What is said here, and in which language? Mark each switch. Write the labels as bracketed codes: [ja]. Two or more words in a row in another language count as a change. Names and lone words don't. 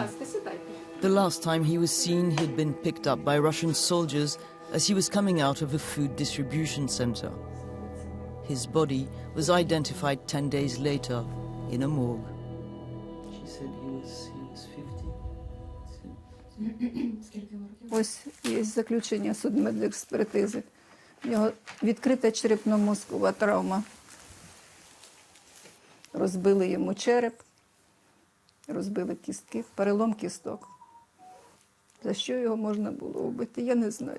[en] The last time he was seen, he had been picked up by Russian soldiers as he was coming out of a food distribution center. His body was identified 10 days later in a morgue. She said he was 50. [uk] Ось є заключення судмедекспертизи. У нього відкрита черепно-мозкова травма. Розбили йому череп, розбили кістки, перелом кісток. За що його можна було вбити, я не знаю.